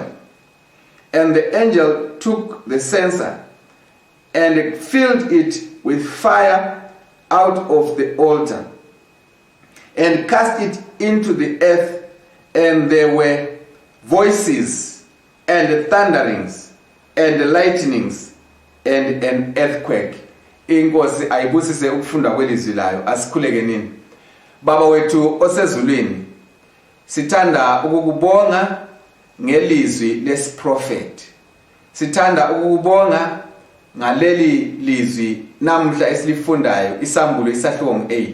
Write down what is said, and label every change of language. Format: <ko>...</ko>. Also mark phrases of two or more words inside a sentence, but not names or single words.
<en>And the angel took the censer and filled it with fire out of the altar and cast it into the earth, and there were voices and thunderings and lightnings and an earthquake.</en> <nd>Inkosi ayibusise ukufunda kwelizwi layo. Asikhuleke nini. Baba wethu osezulwini, sithanda ukukubonga ngelizwi lesiprofeti. Sithanda ukukubonga ngaleli lizwi namhla esilifundayo isambulo isahluko 8.</nd>